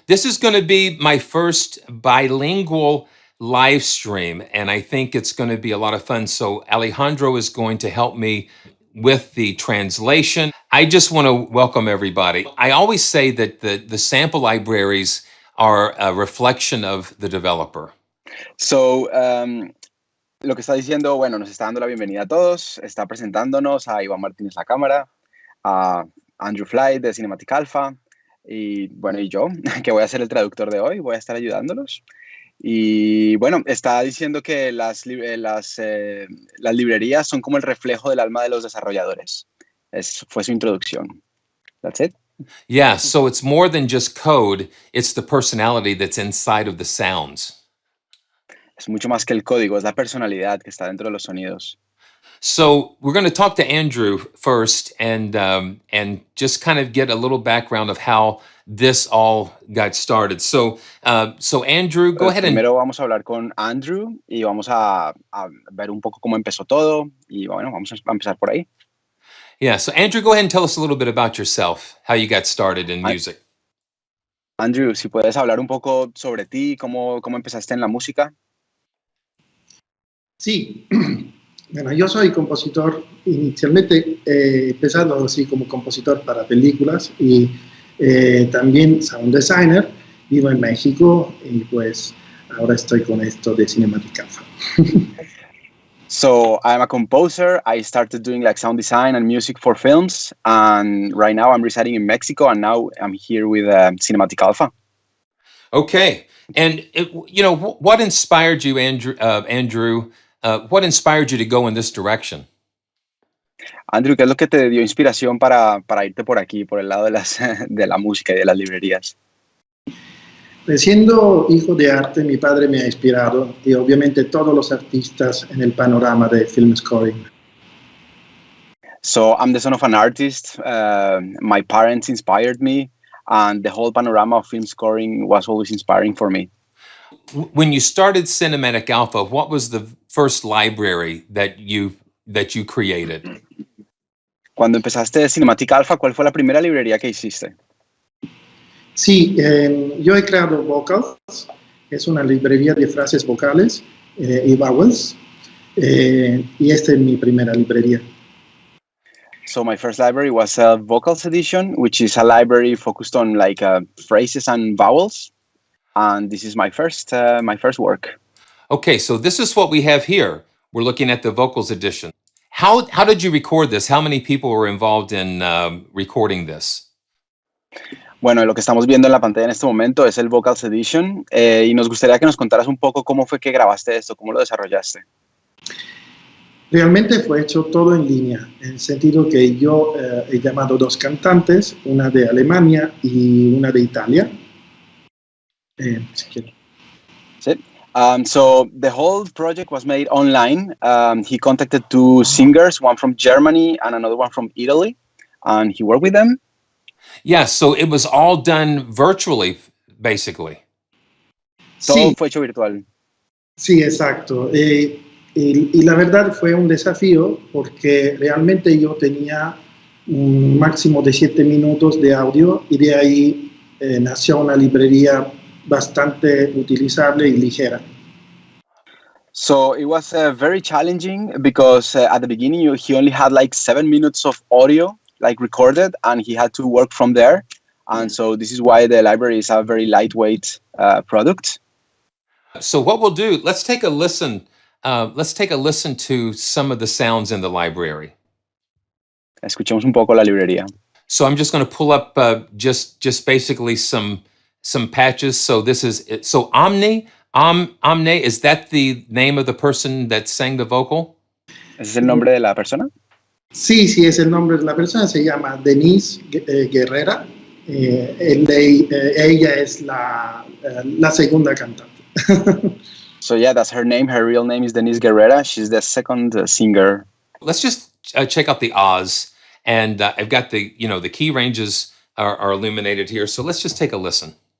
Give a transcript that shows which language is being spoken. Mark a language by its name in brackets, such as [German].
[English] This is going to be my first bilingual live stream, and I think it's going to be a lot of fun. So Alejandro is going to help me with the translation. I just want to welcome everybody. I always say that the sample libraries are a reflection of the developer. [Spanish] So, lo que está diciendo, bueno, nos está dando la bienvenida a todos, está presentándonos a Ivan Martinez Lacamara, a Andrew Fly de Cinematic Alpha, y bueno, y yo, que voy a ser el traductor de hoy, voy a estar ayudándolos. Y bueno, está diciendo que las librerías son como el reflejo del alma de los desarrolladores. Fue su introducción. [English] That's it. Yeah, so it's more than just code, it's the personality that's inside of the sounds. [Spanish] Es mucho más que el código, es la personalidad que está dentro de los sonidos. [English] So we're going to talk to Andrew first and just kind of get a little background of how this all got started. So Andrew, go ahead and... [Spanish] Primero vamos a hablar con Andrew y vamos a ver un poco cómo empezó todo y bueno, vamos a empezar por ahí. [English] Yeah, so Andrew, go ahead and tell us a little bit about yourself, how you got started in music. [Spanish] Andrew, si puedes hablar un poco sobre ti, cómo empezaste en la música. Sí, bueno, yo soy compositor, inicialmente empezando así como compositor para películas y también sound designer, vivo en México y pues ahora estoy con esto de Cinematic Alpha. [English] So I'm a composer. I started doing like sound design and music for films, and right now I'm residing in Mexico, and now I'm here with Cinematic Alpha. Okay, and what inspired you, Andrew? What inspired you to go in this direction? [Spanish] Andrew, ¿qué es lo que te dio inspiración para irte por aquí, por el lado de la música y de las librerías? Siendo hijo de arte, mi padre me ha inspirado y obviamente todos los artistas en el panorama de film scoring. [English] So I'm the son of an artist. My parents inspired me, and the whole panorama of film scoring was always inspiring for me. When you started Cinematic Alpha, what was the first library that you created? [Spanish] Cuando empezaste Cinematic Alpha, ¿cuál fue la primera librería que hiciste? Sí, yo he creado Vocals, es una librería de frases vocales y vowels, y esta es mi primera librería. [English] So my first library was a Vocals edition, which is a library focused on like phrases and vowels, and this is my first work. Okay, so this is what we have here. We're looking at the Vocals edition. How did you record this? How many people were involved in recording this? [Spanish] Bueno, lo que estamos viendo en la pantalla en este momento es el Vocals Edition y nos gustaría que nos contaras un poco cómo fue que grabaste esto, cómo lo desarrollaste. Realmente fue hecho todo en línea, en el sentido que yo he llamado dos cantantes, una de Alemania y una de Italia. Si quieres. Sí. [English] So the whole project was made online. He contacted two singers, one from Germany and another one from Italy, and he worked with them. Yeah, so it was all done virtually, basically. [Spanish] Todo fue hecho virtual. Sí, exacto. Y la verdad fue un desafío porque realmente yo tenía un máximo de 7 minutos de audio y de ahí nació una librería bastante utilizable y ligera. [English] So it was very challenging because at the beginning he only had like 7 minutes of audio like recorded, and he had to work from there. And so this is why the library is a very lightweight product. So what we'll do, let's take a listen to some of the sounds in the library. [Spanish] Escuchemos un poco la librería. [English] So I'm just going to pull up just basically some patches. So this is it. So Omne, is that the name of the person that sang the vocal? [Spanish] ¿Ese es el nombre de la persona? Sí, es el nombre de la persona, se llama Denise Guerrera ella es la segunda cantante. [English] So yeah, that's her name. Her real name is Denise Guerrera. She's the second singer. Let's just check out the Oz, and I've got the the key ranges are illuminated here. So let's just take a listen.